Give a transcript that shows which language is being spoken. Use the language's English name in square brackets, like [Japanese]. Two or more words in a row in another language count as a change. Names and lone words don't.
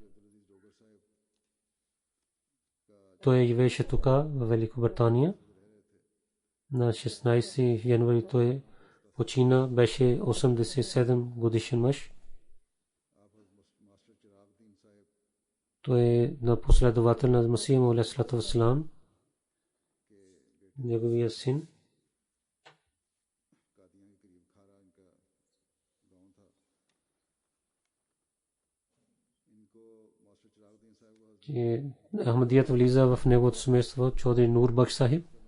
[Bulgarian] Той живееше тук в Великобритания. На 16 януари той почина, беше 87 годишен мъж. Той е на последовател на Масия [Arabic] عليه السلام, [Bulgarian] неговия син. Ахмадият влиза в неговото семейство, Чодри Нур Бакш Сахиб.